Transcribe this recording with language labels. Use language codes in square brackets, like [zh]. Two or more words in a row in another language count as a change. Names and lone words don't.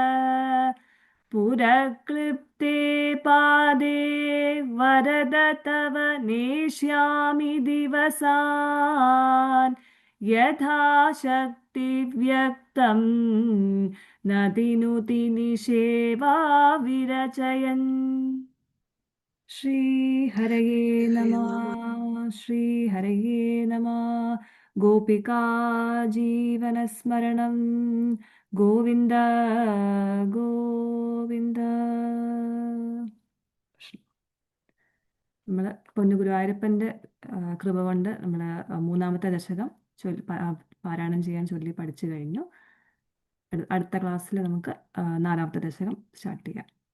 [sa] पुरक्लृप्ते पादे वरद तव नेष्यामि दिवसान् यथा शक्तिव्यक्तं न तिनुति निषेवा विरचयन् श्रीहरये नमः श्रीहरये नमः गोपिका जीवनस्मरणं गोविन्द गोविन्द [ml] നമ്മൾ പൊന്നുഗുരുവായൂരപ്പൻ്റെ കൃപ കൊണ്ട് നമ്മൾ മൂന്നാമത്തെ ദശകം പാരായണം ചെയ്യാൻ ചൊല്ലി പഠിച്ചു കഴിഞ്ഞു. അടുത്ത ക്ലാസ്സിൽ നമുക്ക് നാലാമത്തെ ദശകം സ്റ്റാർട്ട് ചെയ്യാം.